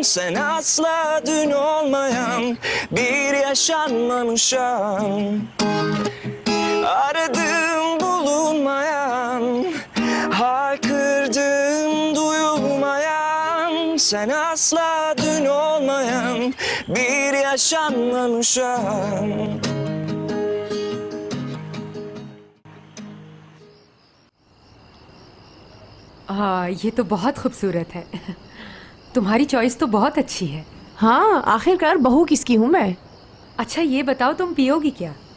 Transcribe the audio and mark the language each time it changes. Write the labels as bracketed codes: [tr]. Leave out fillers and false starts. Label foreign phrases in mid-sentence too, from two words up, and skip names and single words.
[tr] Sen asla dün olmayan bir yaşanmamış an. Aradım bulunmayan, haykırdım duyulmayan. Sen asla dün olmayan bir yaşanmamış an. [hi] ये तो बहुत खूबसूरत है। तुम्हारी चॉइस तो बहुत अच्छी है। हाँ, आखिरकार बहू किसकी हूँ मैं? अच्छा ये बताओ तुम पियोगी क्या?